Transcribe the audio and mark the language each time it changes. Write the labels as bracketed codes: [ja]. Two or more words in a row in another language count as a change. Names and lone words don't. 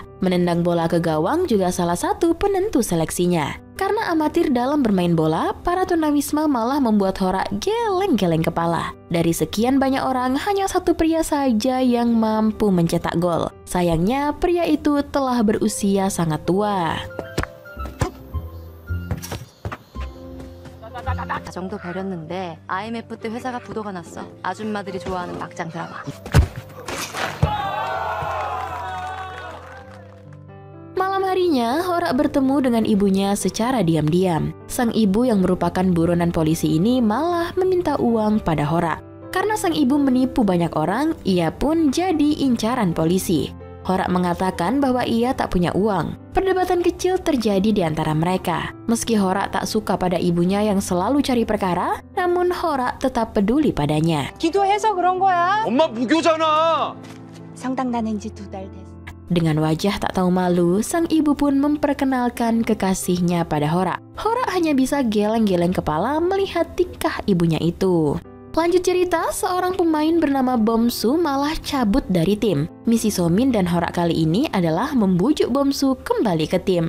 [id] Menendang bola ke gawang juga salah satu penentu seleksinya. Karena amatir dalam bermain bola, para tunawisma malah membuat Hora geleng-geleng kepala. Dari sekian banyak orang, hanya satu pria saja yang mampu mencetak gol. Sayangnya, pria itu telah berusia sangat tua. [ko] 가정도 버렸는데 IMF 때 회사가 부도가 났어. 아줌마들이 좋아하는 막장 드라마. [id] Malam harinya, Hora bertemu dengan ibunya secara diam-diam. Sang ibu yang merupakan buronan polisi ini malah meminta uang pada Hora. Karena sang ibu menipu banyak orang, ia pun jadi incaran polisi. Hora mengatakan bahwa ia tak punya uang. Perdebatan kecil terjadi di antara mereka. Meski Hora tak suka pada ibunya yang selalu cari perkara, namun Hora tetap peduli padanya. [ko] 기도해서 그런 거야. 엄마 무교잖아. 성당 다닌 지 2달 됐어. [id] Dengan wajah tak tahu malu, sang ibu pun memperkenalkan kekasihnya pada Hora. Hora hanya bisa geleng-geleng kepala melihat tingkah ibunya itu. Lanjut cerita, seorang pemain bernama Bomsu malah cabut dari tim. Misi Somin dan Hora kali ini adalah membujuk Bomsu kembali ke tim.